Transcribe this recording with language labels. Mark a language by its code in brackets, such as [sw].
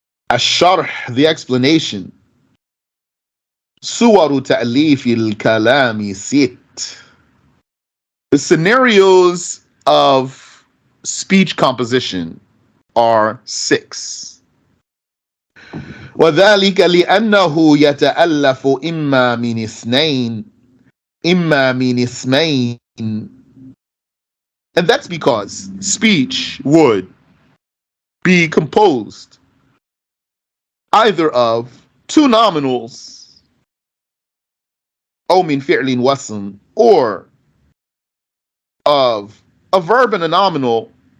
[ar] Ash-sharh, [en] the explanation. [ar] Suwaru ta'lif al-kalami sit. [en] The scenarios of speech composition are 6. [ar] وذلك لأنه يتألف إما من اثنين إما من اسمين. [en] And that's because speech would be composed either of two nominals, [ar] أو من فعل واسم, [en] or of a verb and a nominal,